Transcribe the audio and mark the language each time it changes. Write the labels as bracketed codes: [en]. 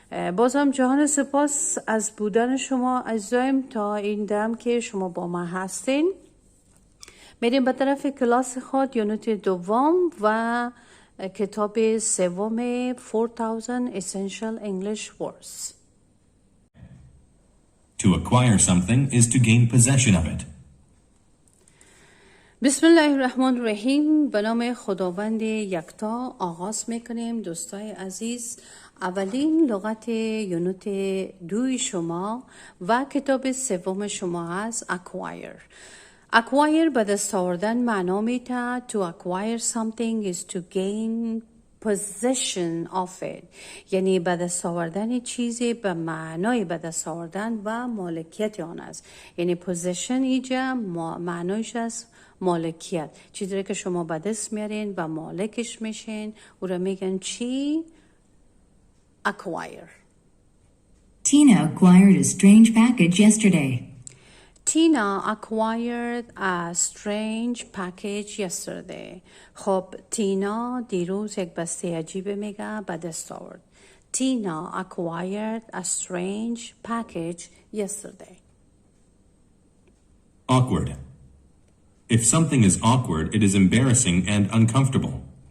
[fa] بازم جهان سپاس از بودن شما عزیزایم تا این دم که شما با ما هستین. میریم به طرف کلاس خود، یونت دوم و کتاب سوم 4000 Essential English Words. [en] To acquire something is to gain possession of it. [ar] بسم الله الرحمن الرحیم. [fa] به نام خداوند یکتا آغاز میکنیم. دوستای عزیز، اولین لغت یونت دوی شما و کتاب سوم شما هست acquire. acquire به دست آوردن معنا میده. [en] to acquire something is to gain possession of it، [fa] یعنی به دست آوردن چیزی به معنای به دست آوردن و مالکیت آن است. یعنی possession اینجا معنایش است مالکیت، چیزی که شما به دست میارین و مالکش میشین او را میگن چی؟ acquire. [en] Tina acquired a strange package yesterday. Tina acquired a strange package yesterday. [fa] خب تینا دیروز یک بسته عجیب میگه به دست آورد. [en] Tina acquired a strange package yesterday. Awkward. If something is awkward, it is embarrassing and uncomfortable.